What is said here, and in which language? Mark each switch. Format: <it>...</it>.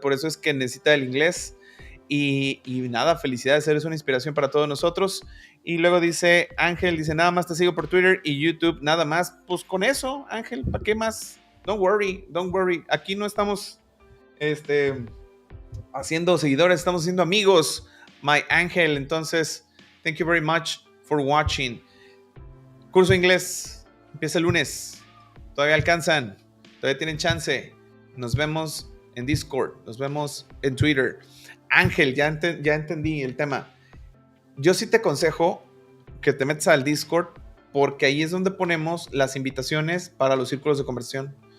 <es>Por eso es que necesita el inglés. Y nada, felicidades, eres una inspiración para todos nosotros. Y luego dice Ángel, nada más te sigo por Twitter y YouTube, nada más. Pues con eso, Ángel, ¿para qué más?</es> <en>Don't worry.</en> <es>Aquí no estamos haciendo seguidores, estamos haciendo amigos,</es> <en>my Ángel.</en> <es>Entonces,</es> <en>thank you very much for watching.</en> <es>Curso de inglés empieza el lunes. Todavía alcanzan, todavía tienen chance. Nos vemos en Discord, nos vemos en Twitter. Ángel, ya entendí el tema. Yo sí te aconsejo que te metas al Discord porque ahí es donde ponemos las invitaciones para los círculos de conversación.</es>